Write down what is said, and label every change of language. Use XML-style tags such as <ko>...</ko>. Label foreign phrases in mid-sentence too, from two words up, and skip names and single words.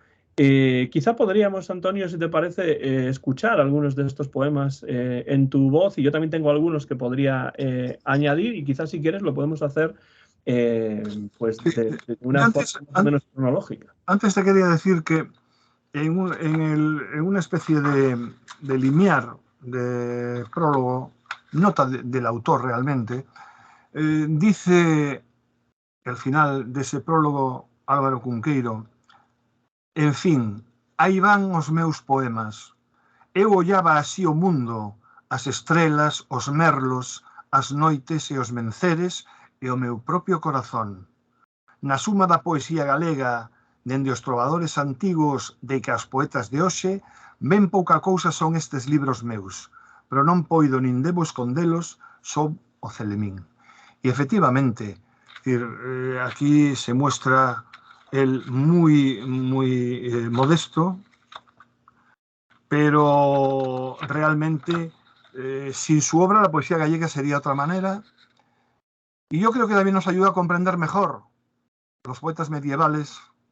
<es>Quizá podríamos, Antonio, si te parece, escuchar algunos de estos poemas en tu voz, y yo también tengo algunos que podría añadir, y quizás si quieres lo podemos hacer pues Sí. de una forma más o menos cronológica. Antes te quería decir que en una especie de limiar, de prólogo, nota del autor realmente, dice al final de ese prólogo Álvaro Cunqueiro: en fin,</es> <gl>aí van os meus poemas. Eu ollaba así o mundo, as estrelas, os merlos, as noites e os menceres e o meu propio corazón. Na suma da poesía galega, dende os trovadores antigos de que as poetas de hoxe, ben pouca cousa son estes libros meus, pero non poido nin debo escondelos, son o celemín.</gl> <es>Y efectivamente, aquí se muestra él muy modesto, pero realmente sin su obra la poesía gallega sería de otra manera, y yo creo que también nos ayuda a comprender mejor los poetas medievales</es>